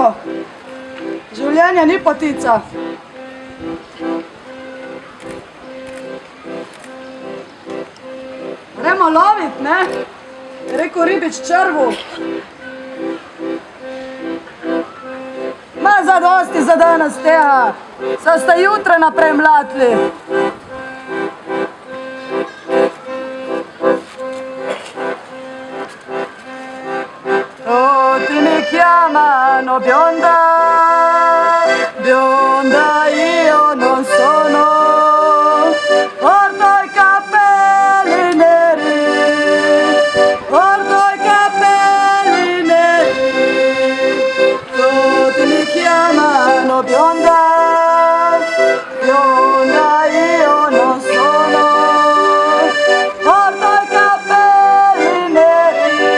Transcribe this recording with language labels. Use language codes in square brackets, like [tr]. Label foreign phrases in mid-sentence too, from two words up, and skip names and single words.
[sl] Življenje ni potica. Gremo lovit, ne? Je rekel ribič črvu. Ma zadosti za danes tega. Saj ste jutra naprej mlatili. [it] Chiamano bionda, bionda io non sono, porto i capelli neri, porto i capelli neri, tutti mi chiamano bionda, bionda io non sono, porto i capelli neri.